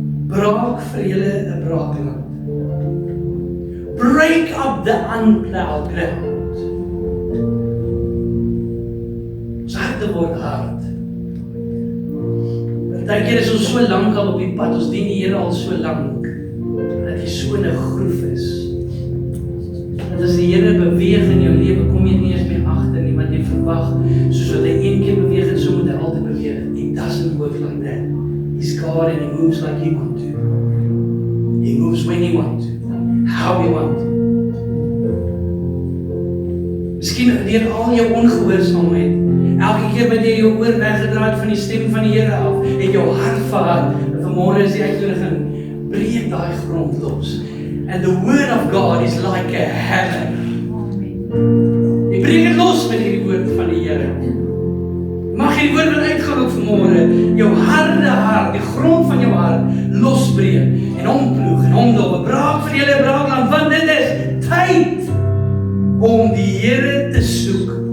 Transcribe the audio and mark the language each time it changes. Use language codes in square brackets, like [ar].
[en] Braak vir julle 'n braakland. [af] Break up the unplowed ground. Ons harte word hard. Partykeer is ons so lank al op die pad, ons dien die Here al so lank, dat jy so in 'n groef is. Dat as die Here beweeg in jou lewe, kom jy nie eens meer agter nie, want jy verwag, soos wat hy een keer beweeg het, so moet hy altyd beweeg. [en] It doesn't work like that. He's God and He moves like He wants to. He moves when He wants to. How He wants to. [af] Miskien deur al jou ongehoorsaamheid, elke keer wat jy jou oor weggedraai van die stem van die Here af, en jou hart verhard, en vanmôre is die uitnodiging, breek daai grond los. [en] And the word of God is like a hammer. [af] Jy breek dit los met hierdie woord van die Here. Mag hierdie woord wat uitgaan ook vanmôre, jou harde hart, die grond van jou hart, losbreek, en omploeg, en omdop, braak vir julle braakland, want dit is tyd om die Here te soek.